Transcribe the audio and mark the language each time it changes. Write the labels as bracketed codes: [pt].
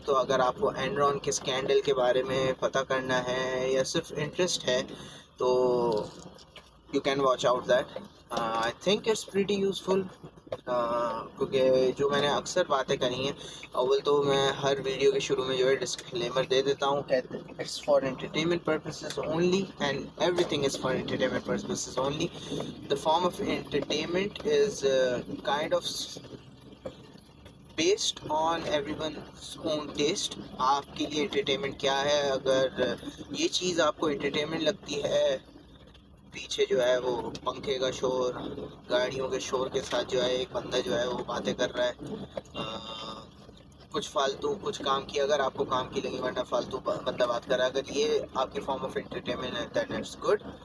[ur] تو اگر آپ کو اینرون کے اسکینڈل کے بارے میں پتہ کرنا ہے یا صرف انٹرسٹ ہے تو [en] You can watch out that. I think it's pretty useful, [ur] کیونکہ جو میں نے اکثر باتیں کری ہیں، اول تو میں ہر ویڈیو کے شروع میں جو ہے ڈسکلیمر دے دیتا ہوں کہ [en] it's for entertainment purposes only [ur] and every thing is for entertainment purposes only. [en] The form of entertainment is kind of based on everyone's own taste. [ur] آپ کے لیے انٹرٹینمنٹ کیا ہے؟ اگر یہ چیز آپ کو انٹرٹینمنٹ لگتی ہے، پیچھے جو ہے وہ پنکھے کا شور، گاڑیوں کے شور کے ساتھ جو ہے ایک بندہ جو ہے وہ باتیں کر رہا ہے، کچھ فالتو کچھ کام کی، اگر آپ کو کام کی لگی، ورنہ فالتو بندہ بات کر رہا ہے، اگر یہ آپ کی فارم آف انٹرٹینمنٹ ہے [en] That it's good.